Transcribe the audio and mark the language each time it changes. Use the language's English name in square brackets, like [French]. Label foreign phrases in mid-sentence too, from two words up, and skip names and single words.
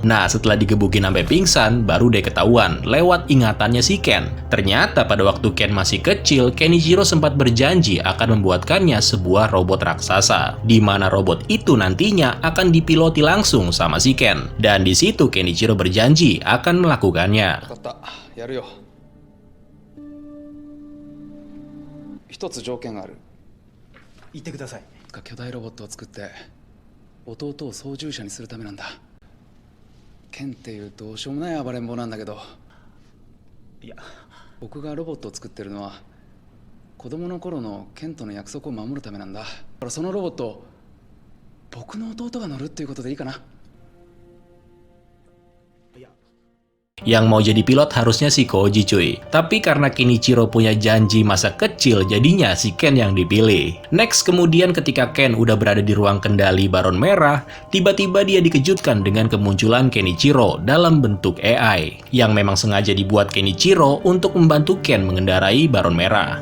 [Indonesian] Nah, setelah digebukin sampai pingsan, baru deh ketahuan lewat ingatannya si Ken. Ternyata pada waktu Ken masih kecil, Kenichiro sempat berjanji akan membuatkannya sebuah robot raksasa, di mana robot itu nantinya akan dipiloti langsung sama si Ken. Dan di situ Kenichiro berjanji akan melakukannya. [Japanese] やるよ。一つ条件がある。言ってください。巨大ロボットを作って弟を操縦者にするためなんだ。ケンっていうどうしようもない暴れん坊なんだけど、いや、僕がロボットを作ってるのは子供の頃のケンとの約束を守るためなんだ。だからそのロボットを僕の弟が乗るっていうことでいいかな。 [Indonesian] Yang mau jadi pilot harusnya si Koji cuy. Tapi karena Kenichiro punya janji masa kecil, jadinya si Ken yang dipilih. Next, kemudian ketika Ken udah berada di ruang kendali Baron Merah, tiba-tiba dia dikejutkan dengan kemunculan Kenichiro dalam bentuk AI, yang memang sengaja dibuat Kenichiro untuk membantu Ken mengendarai Baron Merah.